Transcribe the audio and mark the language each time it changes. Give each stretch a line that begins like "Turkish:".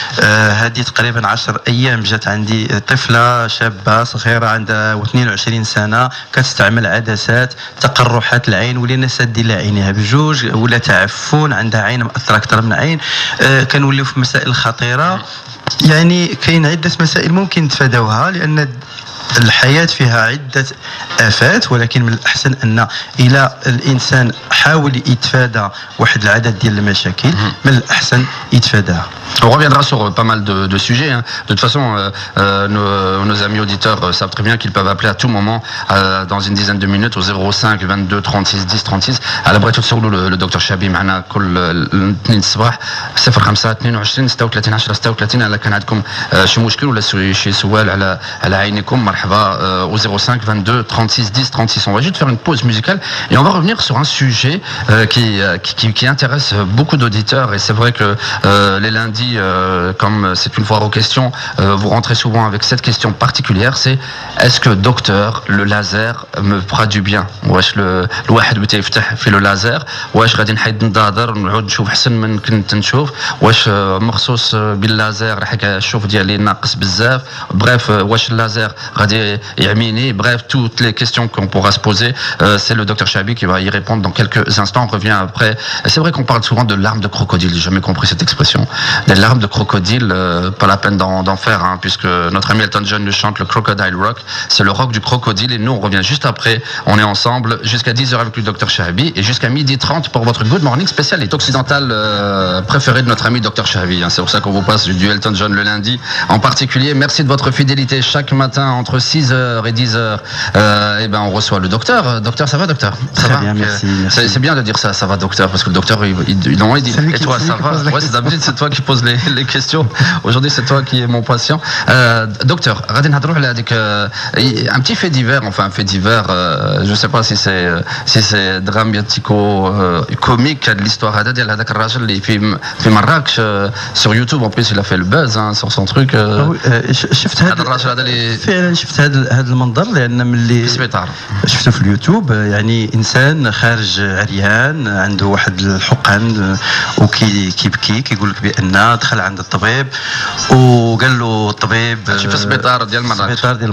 Arabic: هذه تقريبا 10 ايام جات عندي طفله شابه صغيره عندها 22 سنه كتستعمل عدسات، تقرحات العين ولينا سادين لها عينيها بجوج، ولا تعفن عندها عين مأثره اكثر من عين، كنوليو في مسائل خطيره. يعني كاين عده مسائل ممكن نتفاداوها لان الحياة فيها عدة آفات، ولكن من الأحسن أن إلى الإنسان حاول يتفادى واحد العدد ديال المشاكل من الأحسن يتفاداها.
French: On reviendra sur pas mal de sujets. Hein. De toute façon, nos amis auditeurs savent très bien qu'ils peuvent appeler à tout moment dans une dizaine de minutes au 05 22 36 10 36.
Arabic: على بغيتو تسولوا الدكتور شابي معنا كل الاثنين الصباح 05 22 36 10 36 الا كان عندكم شي مشكل ولا شي سؤال على عينكم مرحبا
French: au 05 22 36 10 36. On va juste faire une pause musicale et on va revenir sur un sujet qui intéresse beaucoup d'auditeurs, et c'est vrai que les lundis comme c'est une foire aux questions, vous rentrez souvent avec cette question particulière, c'est est-ce que docteur le laser me fera du bien؟
Arabic: واش الواحد بدا يفتح في لو لازر واش غادي نحيد نضاضر ونعود نشوف احسن من كنت نشوف؟ واش مخصوص باللازر راح الشوف ديالي ناقص بزاف؟ بريف واش اللازر غادي
French: Ghadi Yamini, bref, toutes les questions qu'on pourra se poser, c'est le docteur Chahabi qui va y répondre dans quelques instants. On revient après. C'est vrai qu'on parle souvent de larmes de crocodile, j'ai jamais compris cette expression. Des larmes de crocodile, pas la peine d'en faire, hein, puisque notre ami Elton John nous chante le Crocodile Rock, c'est le rock du crocodile, et nous on revient juste après. On est ensemble jusqu'à 10h avec le docteur Chahabi et jusqu'à 12h30 pour votre Good Morning spécial occidental préféré de notre ami docteur Chahabi, hein. C'est pour ça qu'on vous passe du Elton John le lundi en particulier. Merci de votre fidélité chaque matin entre 6h et 10h. Et ben on reçoit le docteur. Docteur, ça va, docteur? Ça Très va? bien, merci. C'est bien de dire ça va, docteur, parce que le docteur il dit et toi ça va? Ouais, c'est d'habitude c'est toi qui poses les questions. Aujourd'hui c'est toi qui es mon patient. Docteur,
Arabic: غادي نهضروا على هذيك
French: un petit fait divers, enfin un fait divers, je sais pas si c'est dramatico comique de l'histoire
Arabic: ديال هذاك الراجل اللي في مراكش
French: sur YouTube. En plus il a fait le buzz, hein, sur son truc.
Arabic: شفت هذا الراجل هذا اللي فعلا شفت هذا المنظر، لان ملي في السبيطار شفته في اليوتيوب، يعني انسان خارج عريان عنده واحد الحقن وكيبكي كيقول لك بان دخل عند الطبيب وقال له الطبيب في السبيطار ديال